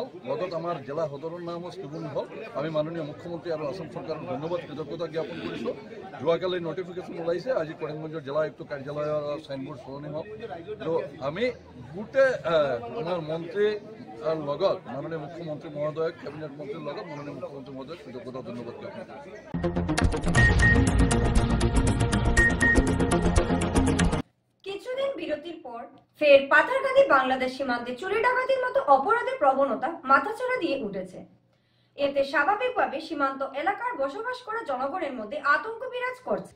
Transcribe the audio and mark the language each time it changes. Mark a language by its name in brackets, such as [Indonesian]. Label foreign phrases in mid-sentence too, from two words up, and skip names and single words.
[Assamese] লগত আমাৰ জিলা সদৰৰ নামো শ্ৰীভূমি হ'ল। আমি মাননীয় মুখ্যমন্ত্ৰী আৰু আসাম চৰকাৰক ধন্যবাদ কৃতজ্ঞতা জ্ঞাপন কৰিছোঁ। যোৱাকালি নটিফিকেশ্যন ওলাইছে, আজি কৰিমগঞ্জৰ জিলা আয়ুক্ত কাৰ্যালয়ৰ চাইনবোৰ্ড সলনি হ'ল। তো আমি গোটেই আমাৰ মন্ত্ৰী লগত মাননীয় মুখ্যমন্ত্ৰী মহোদয়ক, কেবিনেট মন্ত্ৰীৰ লগত মাননীয় মুখ্যমন্ত্ৰী মহোদয়ক কৃতজ্ঞতা ধন্যবাদ জ্ঞাপন কৰিছোঁ। [Bangla] কিছুদিন বিরতির পর ফের পাথারকান্দি বাংলাদেশ সীমান্তে চুরি ডাকাতির মতো অপরাধের প্রবণতা মাথাচাড়া দিয়ে উঠেছে। এতে স্বাভাবিকভাবে সীমান্ত এলাকার বসবাস করা জনগণের মধ্যে আতঙ্ক বিরাজ করছে।